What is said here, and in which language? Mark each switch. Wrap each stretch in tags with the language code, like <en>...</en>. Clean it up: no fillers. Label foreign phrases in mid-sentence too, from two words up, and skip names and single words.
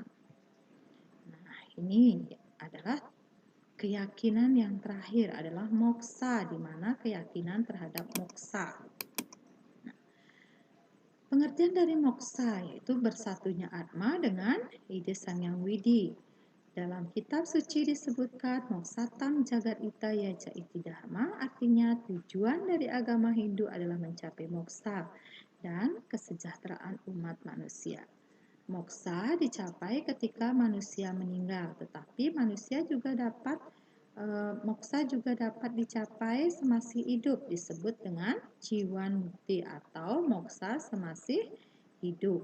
<id>Nah, ini adalah keyakinan yang terakhir adalah moksa, di mana keyakinan terhadap moksa. Nah, pengertian dari moksa yaitu bersatunya Atma dengan ide Sang Yang Widi. Dalam kitab suci disebutkan</id> <sa>moksatam jagat ita yaja iti dharma,</sa> <id>artinya tujuan dari agama Hindu adalah mencapai moksa dan kesejahteraan umat manusia. Moksa dicapai ketika manusia meninggal, tetapi manusia juga dapat moksa juga dapat dicapai semasih hidup, disebut dengan</id> <sa>jiwan mukti</sa> <id>atau moksa semasih hidup.</id>